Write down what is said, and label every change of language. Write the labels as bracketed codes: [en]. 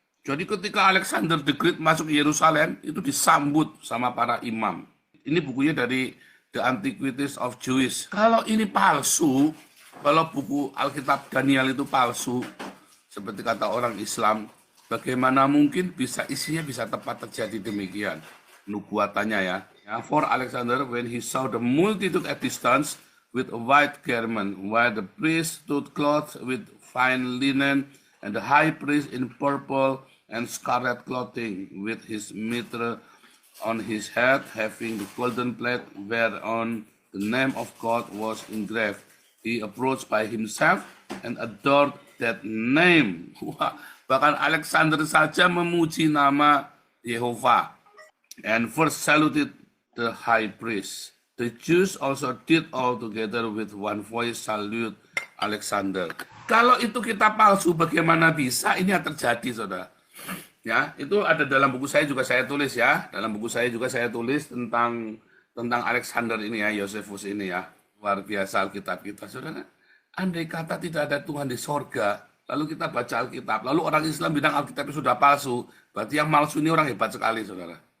[id] Jadi ketika Alexander the Great masuk Yerusalem, itu disambut sama para imam. Ini bukunya dari The Antiquities of Jewish. Kalau ini palsu, kalau buku Alkitab Daniel itu palsu, seperti kata orang Islam, bagaimana mungkin bisa isinya bisa tepat terjadi demikian? Nubuatannya ya. [en] For Alexander, when he saw the multitude at distance with a white garment, while the priest stood clothed with fine linen, and the high priest in purple and scarlet clothing, with his mitre on his head, having the golden plate whereon the name of God was engraved. He approached by himself and adored that name. [id] Wah, bahkan Alexander saja memuji nama Yehova [en] and first saluted the high priest. The Jews also did all together with one voice salute Alexander. [id] Kalau itu kita palsu, bagaimana bisa ini yang terjadi, saudara? Ya, itu ada dalam buku saya juga saya tulis ya. Dalam buku saya juga saya tulis tentang Alexander ini ya, Yosefus ini ya. Luar biasa Alkitab kita, saudara. Andai kata tidak ada Tuhan di sorga, lalu kita baca Alkitab, lalu orang Islam bilang Alkitab itu sudah palsu, berarti yang palsu ini orang hebat sekali, saudara.